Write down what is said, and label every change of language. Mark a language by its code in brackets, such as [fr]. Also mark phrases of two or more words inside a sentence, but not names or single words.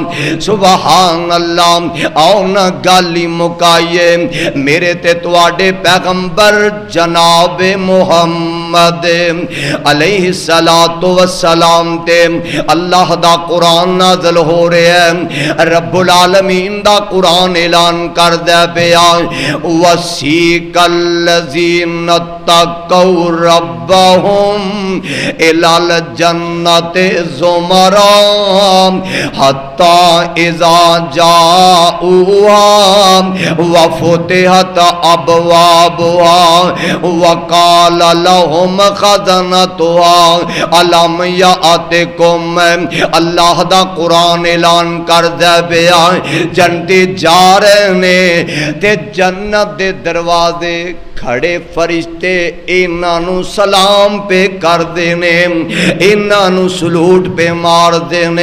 [ar] سبحان الله. [pa] آؤ نا گل ہی مکائیے، میرے تے تہاڈے پیغمبر جناب محمد [ar] عليه الصلاة والسلام [pa] تے اللہ دا قرآن نازل ہو رہا ہے. [ar] رب العالمين [pa] دا قرآن اعلان کردا پیا [ar] وسيق الذين اتقوا ربهم إلى الجنة زمرا حتى إذا جاءوها وفتحت أبوابها وقال لهم خزنتها ألم يأتكم. [pa] اللہ دا قرآن اعلان کردا پیا جنتی جا رہے نے تے جنت دے دروازے کھڑے فرشتے انہاں سلام پے کر دینے، انہاں سلوٹ پے مار دینے.